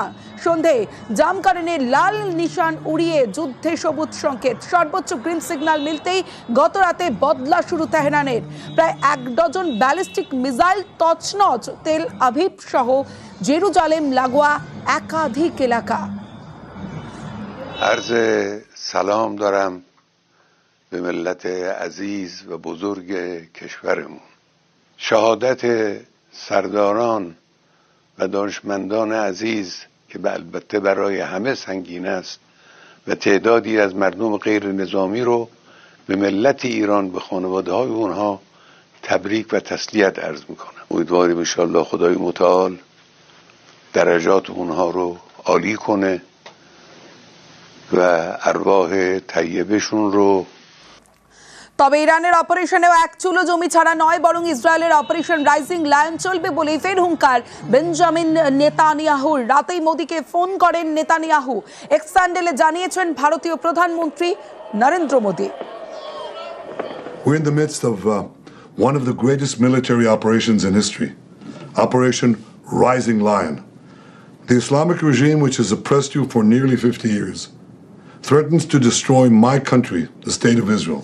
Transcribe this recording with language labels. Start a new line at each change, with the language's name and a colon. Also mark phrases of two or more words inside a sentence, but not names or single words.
Bangla: সন্ধেয় জামকরণে লাল নিশান উড়িয়ে যুদ্ধে সবুজ সংকেত। সর্বোচ্চ
English: green signal
Bangla: মিলতেই গত রাতে বদলা শুরু তেহরানের। প্রায় 1 ডজন
English: ballistic missile
Bangla: তছনছ তেল আভিভ সহ জেরুজালেম লাগোয়া একাধিক এলাকা।
Persian: عرض سلام دارم به ملت عزیز و بزرگ کشورمون. شهادت سرداران و دانشمندان عزیز که البته برای همه سنگین است و تعدادی از مردم غیر نظامی رو به ملت ایران به خانواده های اونها تبریک و تسلیت عرض میکنم. امیدواریم انشالله خدای متعال درجات اونها رو عالی کنه و ارواح طیبشون رو।
Bangla: তবে ইরানের অপারেশনেও এক চুলো জমি ছাড়া নয়, বরং ইসরায়েলের অপারেশন রাইজিং লায়ন চলবে বলেই ফের হুঙ্কার বেঞ্জামিন নেতানিয়াহুর। রাতেই মোদিকে ফোন করেন নেতানিয়াহু। এক্স স্যান্ডেলে জানিয়েছেন ভারতীয় প্রধানমন্ত্রী নরেন্দ্র মোদি।
English: We're in the midst of one of the greatest military operations in history, Operation Rising Lion. The Islamic regime, which has oppressed you for nearly 50 years, threatens to destroy my country, the State of Israel.